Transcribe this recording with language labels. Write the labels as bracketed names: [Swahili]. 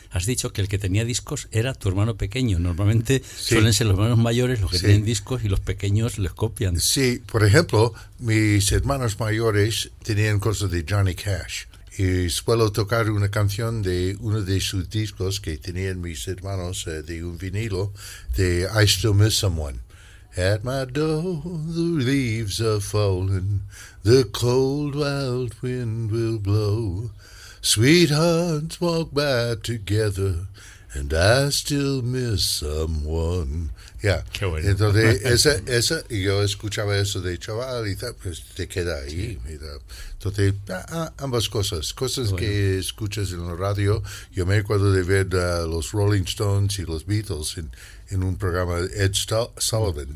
[Spanish] Has dicho que el que tenía discos era tu hermano pequeño. Normalmente, sí, suelen ser los hermanos mayores los que, sí, tienen discos y los pequeños les copian. Sí, por ejemplo, mis hermanos mayores tenían cosas de Johnny Cash. Y suelo tocar una canción de uno de sus discos que tenían mis hermanos de un vinilo de I Still Miss Someone. [English] At my door, the leaves are falling, the cold wild wind will blow. Sweethearts walk by together, and I still miss someone. Yeah. [Spanish] Qué bueno. Entonces, esa, yo escuchaba eso de chaval y tal, pues te queda ahí. Sí. Entonces, ambas cosas. Cosas, bueno, que escuchas en la radio. Yo me acuerdo de ver a los Rolling Stones y los Beatles en un programa de Ed Sullivan.